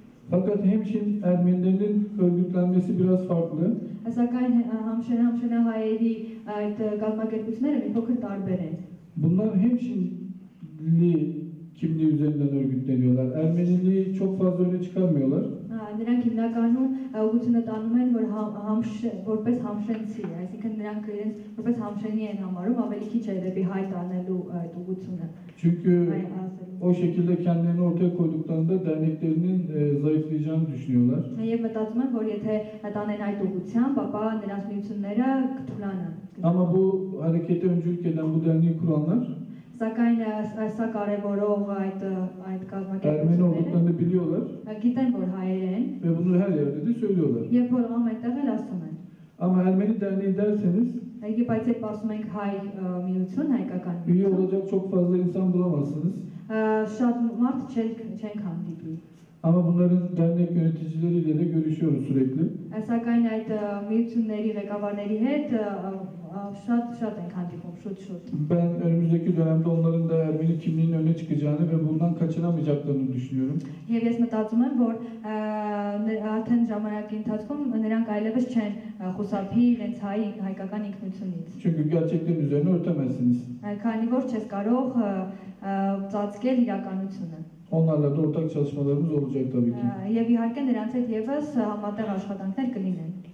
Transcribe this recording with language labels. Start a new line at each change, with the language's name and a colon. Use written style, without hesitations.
Turkish: Fakat hemşin Ermenilerinin örgütlenmesi biraz farklı.
Armenian: Սակայն համշենահայերի այդ կազմակերպությունները մի փոքր տարբեր են։
Turkish: Bunlar hemşinli kimliği üzerinden örgütleniyorlar. Ermeniliği çok fazla öne çıkarmıyorlar.
Armenian: Նրանք հիմնականում ուղղությունը տանում են, որ որպես համշենցի, այսինքն նրանք իրենց որպես համշենի են համարում, ավելի քիչ է դեպի հայ տանելու այդ ուղղությունը։
Turkish: Çünkü o şekilde kendilerini ortaya koyduklarında derneklerinin zayıflayacağını düşünüyorlar.
Armenian: Եվ մտածում են, որ եթե տանեն այդ ուղղությամբ, ապա նրանց միությունները կթուլանան։
Turkish: Ama bu harekete öncülük eden bu derneği kuranlar
Armenian: Սակայն սա կարևորող այդ
Turkish: Ermeni
Armenian: կազմակերպությունները
Turkish: olduklarını biliyorlar
Armenian: գիտեն, որ հայեր են
Turkish: ve bunu her yerde de söylüyorlar.
Armenian: եւ որ ամենտեղ էլ ասում են։
Turkish: Ama Ermeni derneği derseniz
Armenian: Բայց երբ ասում ենք հայ միություն, հայկական
Turkish: üye
Armenian: միություն,
Turkish: olacak çok fazla insan bulamazsınız.
Armenian: շատ մարդ չենք հանդիպի։
Turkish: Ama bunların dernek yöneticileriyle de görüşüyoruz sürekli.
Armenian: Սակայն այդ միությունների ղեկավարների հետ Շատ ենք հանդիպում, շուտ.
Turkish: Ben önümüzdeki dönemde onların da Ermeni kimliğinin öne çıkacağını ve bundan kaçınamayacaklarını düşünüyorum.
Armenian: Եվ ես մտածում եմ, որ արդեն ժամանակի ընթացքում նրանք այլևս չեն խուսափի իրենց հայկական ինքնությունից։
Turkish: Çünkü gerçeklerin üzerine örtemezsiniz.
Armenian: Քանի որ չես կարող ծածկել իրականությունը։
Turkish: Onlarla da ortak çalışmalarımız olacak tabii ki.
Armenian: Եվ իհարկե նրանց հետ եւս համատեղ աշխատանքներ կլինեն։